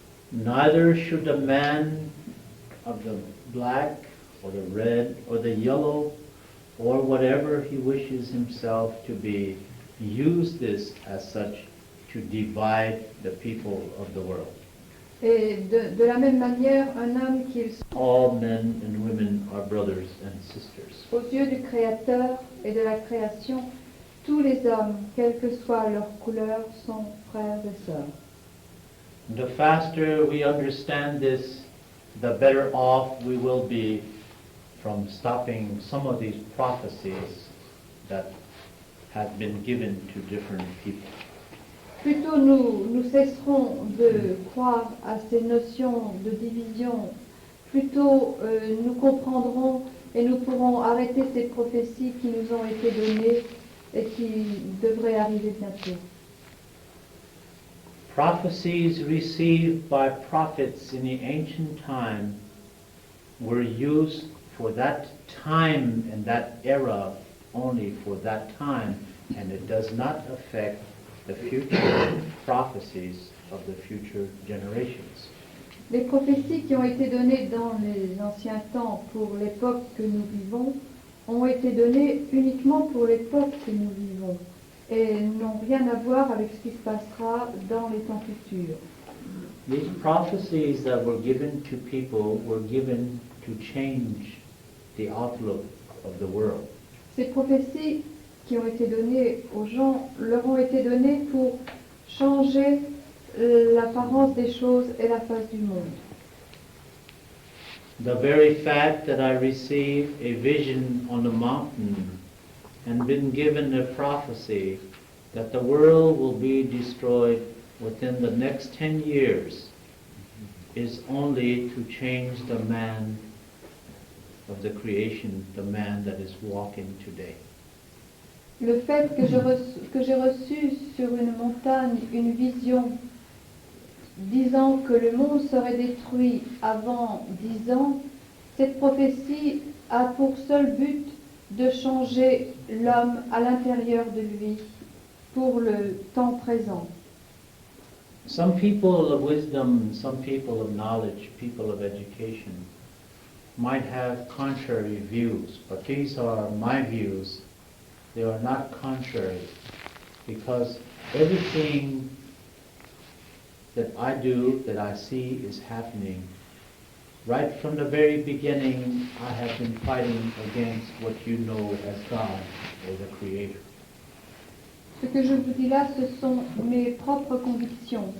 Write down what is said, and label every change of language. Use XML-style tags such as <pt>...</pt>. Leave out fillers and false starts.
<en>Neither should the man of the black or the red or the yellow or whatever he wishes himself to be use this as such to divide the people of the world.</en> <fr>Et de la même manière, un homme qu'il soit,</fr> <en>All men and women are brothers and sisters.</en> <fr>aux yeux du Créateur et de la création, tous les hommes, quelle que soit leur couleur, sont frères et sœurs.</fr> <en>The faster we understand this, the better off we will be from stopping some of these prophecies that have been given to different people.</en> <fr>Plus tôt nous cesserons de croire à ces notions de division, plus tôt nous comprendrons et nous pourrons arrêter ces prophéties qui nous ont été données et qui devraient arriver bientôt.</fr> <en>Prophecies received by prophets in the ancient time were used for that time and that era, only for that time, and it does not affect the future prophecies of the future generations.</en> <fr>Les prophéties qui ont été données dans les anciens temps pour l'époque que nous vivons ont été données uniquement pour l'époque que nous vivons et n'ont rien à voir avec ce qui se passera dans les temps futurs.</fr> <en>These prophecies that were given to people were given to change the outlook of the world.</en> <fr>Ces prophéties qui ont été données aux gens leur ont été données pour changer l'apparence des choses et la face du monde.</fr> <en>The very fact that I received a vision on the mountain and been given a prophecy that the world will be destroyed within the next 10 years is only to change the man of the creation, the man that is walking today.</en> <fr>Le fait que j'ai reçu sur une montagne une vision disant que le monde serait détruit avant 10 ans, cette prophétie a pour seul but de changer l'homme à l'intérieur de lui pour le temps présent.</fr> <en>Some people of wisdom, some people of knowledge, people of education might have contrary views, but these are my views. They are not contrary, because everything that I do, that I see is happening. Right from the very beginning, I have been fighting against what you know as God or the Creator.</en> <fr>Ce que je vous dis là, ce sont mes propres convictions.</fr>